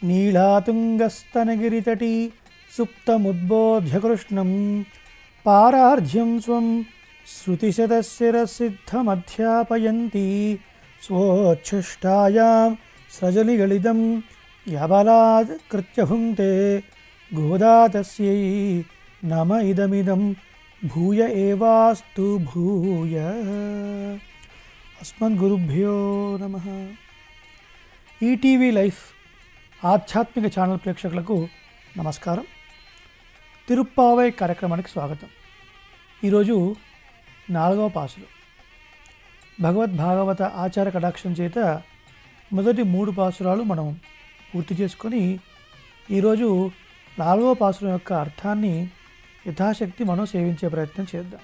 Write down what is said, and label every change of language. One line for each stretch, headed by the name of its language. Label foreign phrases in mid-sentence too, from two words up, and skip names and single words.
Sanskrit: लीलातुङ्गस्तनगिरितटी सुप्तमुद्बोध्य कृष्णं पारार्ध्यं स्वं श्रुतिशतशिरसिद्धमध्यापयन्ती स्वोच्छिष्टायां स्रजनिगलिदं यबलात् कृत्य भुङ्क्ते गोदा तस्यै नम इदमिदं भूय एवास्तु भूय। अस्मद्गुरुभ्यो नमः।
Telugu: ఈటీవీ లైఫ్ ఆధ్యాత్మిక ఛానల్ ప్రేక్షకులకు నమస్కారం. తిరుప్పావై కార్యక్రమానికి స్వాగతం. ఈరోజు 4వ పాసులు. భగవద్భాగవత ఆచార కటాక్షం చేత మొదటి 3 పాసురాలు మనం పూర్తి చేసుకొని ఈరోజు 4వ పాసురం యొక్క అర్థాన్ని యథాశక్తి మనం సేవించే ప్రయత్నం చేద్దాం.